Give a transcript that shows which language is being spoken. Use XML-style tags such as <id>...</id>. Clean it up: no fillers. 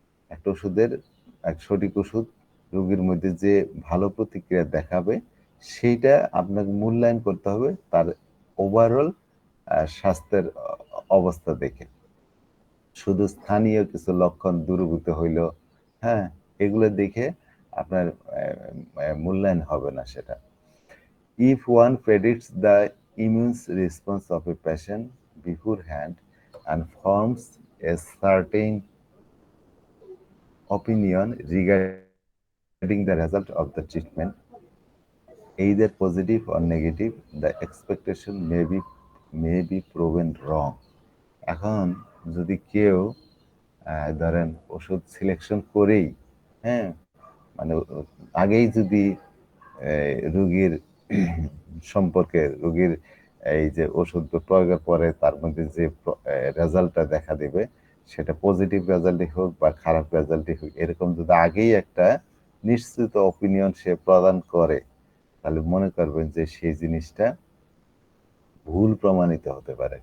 <bn>একটা ওষুধের এক সঠিক ওষুধ রোগীর মধ্যে যে ভালো প্রতিক্রিয়া দেখাবে সেইটা আপনাকে মূল্যায়ন করতে হবে তার ওভারঅল স্বাস্থ্যের অবস্থা দেখে। শুধু স্থানীয় কিছু লক্ষণ দূরীভূত হইল, হ্যাঁ? এগুলো দেখে আপনার মূল্যায়ন হবে না সেটা।</bn> <en>If one predicts the immune response of a patient beforehand and forms a certain opinion regarding the result of the treatment, either positive or negative, the expectation may be proven wrong.</en> <bn>এখন যদি কেউ ধরেন ওষুধ selection করেই, হ্যাঁ, মানে আগেই যদি রোগীর সম্পর্কে রোগীর এই যে ওষুধ প্রয়োগের পরে তার মধ্যে যে রেজাল্টটা দেখা দেবে সেটা পজিটিভ রেজাল্টই হোক বা খারাপ রেজাল্টই হোক, এরকম যদি আগেই একটা নিশ্চিত অপিনিয়ন সে প্রদান করে তাহলে মনে করবেন যে সেই জিনিসটা ভুল প্রমাণিত হতে পারে।</bn>